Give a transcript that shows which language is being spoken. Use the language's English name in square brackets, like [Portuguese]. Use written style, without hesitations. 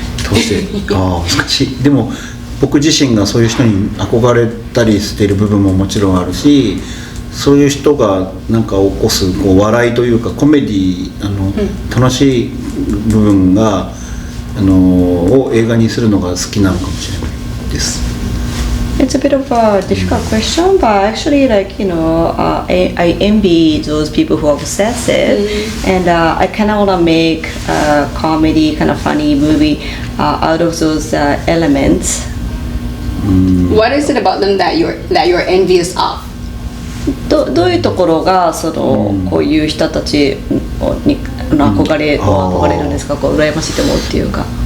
[Japanese] どうして難しい。でも僕自身がそういう人に憧れたりしている部分ももちろんあるし、そういう人がなんか起こすこう笑いというかコメディ楽しい部分がを映画にするのが好きなのかもしれないです。 [English] It's a bit of a difficult question, but actually, like I envy those people who are obsessive, and I kind of want to make a comedy, kind of funny movie out of those elements. What is it about them that you're envious of? [Japanese] どういうところがこういう人たちに憧れるんですか？こう羨ましいと思うっていうか。